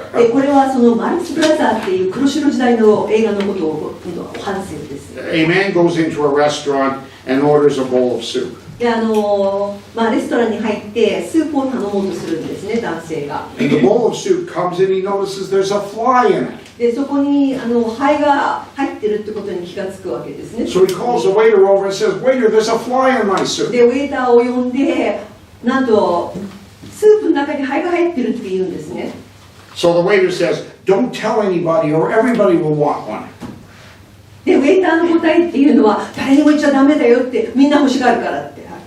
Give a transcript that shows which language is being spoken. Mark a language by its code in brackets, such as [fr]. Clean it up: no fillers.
[ja] これはそのマルクス・ブラザーっていう黒白時代の映画のことを反省です。 [en] a man goes into a restaurant and orders a bowl of soup. [ja] でレストランに入ってスープを頼もうとするんですね、男性が。 [en] And the bowl of soup comes in, he notices there's a fly in it. [ja] でそこにハエが入ってるってことに気がつくわけですね。 [en] So he calls the waiter over and says, "Waiter, there's a fly in my soup." [ja] でウェイターを呼んで、なんとスープの中にハエが入ってるって言うんですね。 [en] So the waiter says, "Don't tell anybody or everybody will want one." [ja] でウェイターの答えっていうのは誰にも言っちゃダメだよって、みんな欲しがるからって。